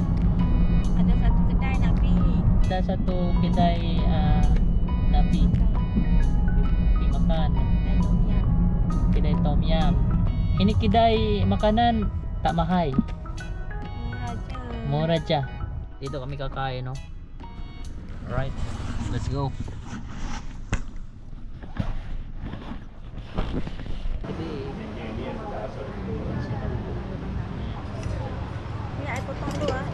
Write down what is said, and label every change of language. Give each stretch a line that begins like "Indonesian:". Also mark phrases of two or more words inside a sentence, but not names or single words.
Malay: Ada satu kedai nak pergi. Ada satu kedai napi makan. Kedai tom yum. Kedai tom yum. Ini kedai makanan tak mahal. Murah je. Murah aja.
Filipino: Dito kami kakain,
English: no. Alright, let's go.
Malay: Ni ai potong dulu ah.